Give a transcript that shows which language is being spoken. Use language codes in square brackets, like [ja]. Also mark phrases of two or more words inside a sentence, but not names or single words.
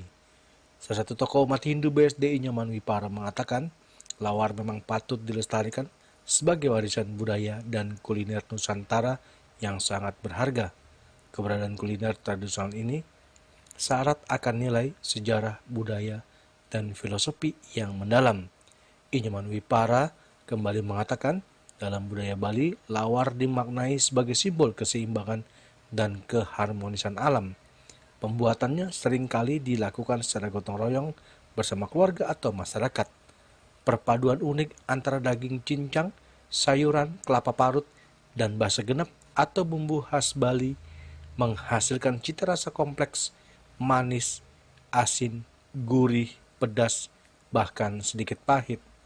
[id] Salah satu tokoh umat Hindu BSD, Inyoman Wipara, mengatakan lawar memang patut dilestarikan sebagai warisan budaya dan kuliner Nusantara yang sangat berharga. Keberadaan kuliner tradisional ini syarat akan nilai, sejarah, budaya, dan filosofi yang mendalam. Inyoman Wipara kembali mengatakan, dalam budaya Bali, lawar dimaknai sebagai simbol keseimbangan dan keharmonisan alam. Pembuatannya seringkali dilakukan secara gotong royong bersama keluarga atau masyarakat. Perpaduan unik antara daging cincang, sayuran, kelapa parut, dan [ban] basa genep [id] atau bumbu khas Bali menghasilkan cita rasa kompleks, manis, asin, gurih, pedas, bahkan sedikit pahit.